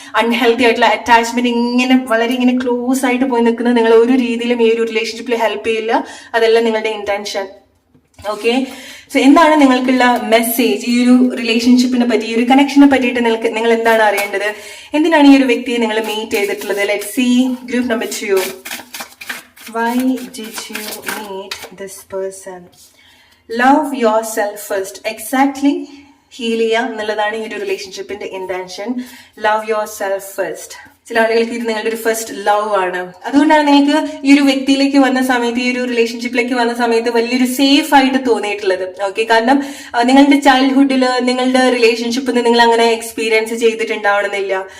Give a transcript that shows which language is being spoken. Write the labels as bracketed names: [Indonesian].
[Malayalam] Unhealthy ആയിട്ടുള്ള attachment വളരെ close ആയിട്ട് പോയി നിൽക്കുന്നത് നിങ്ങൾ ഒരു രീതിയിലും ഈ ഒരു റിലേഷൻഷിപ്പിൽ ഹെൽപ്പ് ചെയ്യില്ല. അതല്ല നിങ്ങളുടെ ഇന്റൻഷൻ. ഓക്കെ, സോ എന്താണ് നിങ്ങൾക്കുള്ള മെസ്സേജ് ഈ ഒരു റിലേഷൻഷിപ്പിനെ പറ്റി, ഈ ഒരു കണക്ഷനെ പറ്റിയിട്ട് നിങ്ങൾ എന്താണ് അറിയേണ്ടത്? എന്തിനാണ് ഈ ഒരു വ്യക്തിയെ നിങ്ങൾ മീറ്റ് ചെയ്തിട്ടുള്ളത്? [English] Let's see group number 2. Why did you meet this person? Love yourself first. Exactly. [Malayalam] Heal ചെയ്യുക എന്നുള്ളതാണ് ഈ ഒരു റിലേഷൻഷിപ്പിന്റെ intention. [English] Love yourself first. [Malayalam] ചില ആളുകൾക്ക് ഇത് നിങ്ങളുടെ ഒരു ഫസ്റ്റ് ലവ് ആണ്. അതുകൊണ്ടാണ് നിങ്ങൾക്ക് ഈ ഒരു വ്യക്തിയിലേക്ക് വന്ന സമയത്ത്, ഈ ഒരു റിലേഷൻഷിപ്പിലേക്ക് വന്ന സമയത്ത് വലിയൊരു സേഫ് ആയിട്ട് തോന്നിയിട്ടുള്ളത്. ഓക്കെ, കാരണം നിങ്ങളുടെ ചൈൽഡ്ഹുഡില് നിങ്ങളുടെ റിലേഷൻഷിപ്പിൽ നിങ്ങൾ അങ്ങനെ എക്സ്പീരിയൻസ് ചെയ്തിട്ടുണ്ടാവണമെന്നില്ല.